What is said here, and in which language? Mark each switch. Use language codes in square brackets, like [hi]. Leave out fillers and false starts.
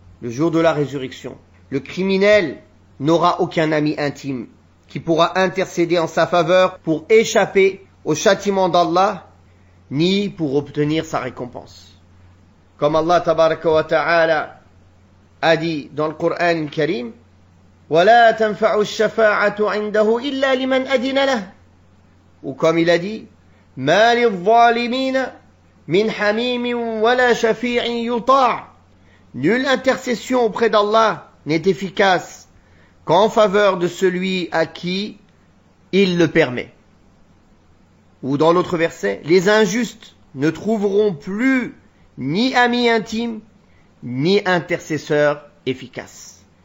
[fr] Le jour de la résurrection, le criminel n'aura aucun ami intime qui pourra intercéder en sa faveur pour échapper au châtiment d'Allah, ni pour obtenir sa récompense. Comme Allah [ar] tabaraka wa ta'ala [fr] a dit dans le Coran Karim, [ar] وَلَا تَنْفَعُ الشَّفَاعَةُ عِنْدَهُ إِلَّا لِمَنْ أَذِنَ لَهُ. [fr] Ou comme il a dit, [ar] مَا لِلظَّالِمِينَ مِنْ حَمِيمٍ وَلَا شَفِيعٍ يُطَاعٍ. [fr] Nulle intercession auprès d'Allah n'est efficace qu'en faveur de celui à qui il le permet. Ou dans l'autre verset, les injustes ne trouveront plus ni amis intimes, ni intercesseurs efficaces.